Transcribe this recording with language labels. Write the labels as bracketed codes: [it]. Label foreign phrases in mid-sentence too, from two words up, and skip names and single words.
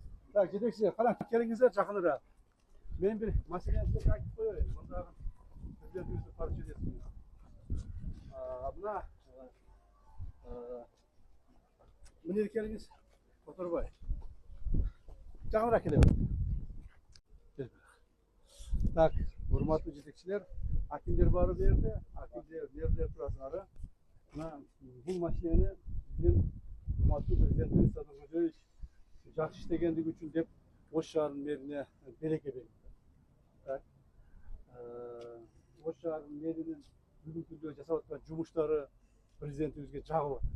[kk] Так, жетекші, қараң, келіңіздер жақынырақ. Мен бір мәселені сізге айтып қояйын. Мұндағы президентімізді поручениесін. Мына міне келіңіз, Отарбай. Жақынырақ келе бер. Так, [ky] урматтуу жетекчилер, акимдер бары берди, акимдер, мэрлер турасыңар. Мына бул машинени биздин урматтуу президентибиз Садыр Кожоевич жакшы иштегендиги үчүн деп Ош шаарынын мэрине береке берди. Так. Ош шаарынын мэринин бүгүнкү күндө жасап аткан жумуштары президентибизге жагып атат.